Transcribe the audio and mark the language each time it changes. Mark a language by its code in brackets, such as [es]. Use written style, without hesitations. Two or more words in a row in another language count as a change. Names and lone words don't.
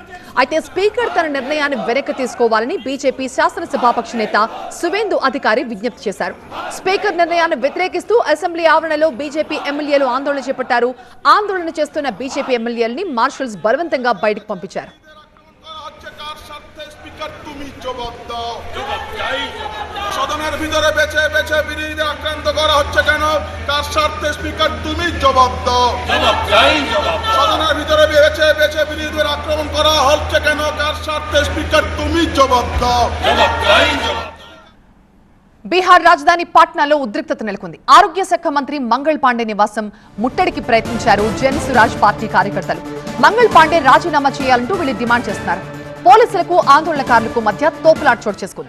[te] అయితే స్పీకర్ తన నిర్ణయాన్ని వెనక్కి తీసుకోవాలని బీజేపీ శాసనసభాపక్ష నేత సువేందు అధికారి విజ్ఞప్తి చేశారు. స్పీకర్ నిర్ణయాన్ని వ్యతిరేకిస్తూ అసెంబ్లీ ఆవరణలో బీజేపీ ఎమ్మెల్యేలు ఆందోళన చేపట్టారు. ఆందోళన చేస్తున్న బీజేపీ ఎమ్మెల్యేలని మార్షల్స్ బలవంతంగా బయటకు పంపించారు. [bn] সদনের ভিতরে বেছে বেছে বিরোধীদের আক্রান্ত করা হচ্ছে কেন? কার স্বার্থে স্পিকার তুমি জবাব দাও। সদনের ভিতরে বেছে বেছে বিরোধীদের আক্রমণ করা হচ্ছে কেন? কার স্বার্থে স্পিকার তুমি জবাব দাও। [te] బీహార్ రాజధాని పాట్నాలో ఉద్రిక్తత నెలకొంది. ఆరోగ్య శాఖ మంత్రి మంగళ్ పాండే నివాసం ముట్టడికి ప్రయత్నించారు జన్ సురాజ్ పార్టీ కార్యకర్తలు. మంగళ్ పాండే రాజీనామా చేయాలంటూ వీళ్ళు డిమాండ్ చేస్తున్నారు. పోలీసులకు ఆందోళనకారులకు మధ్య తోపులాట చోటు చేసుకుంది.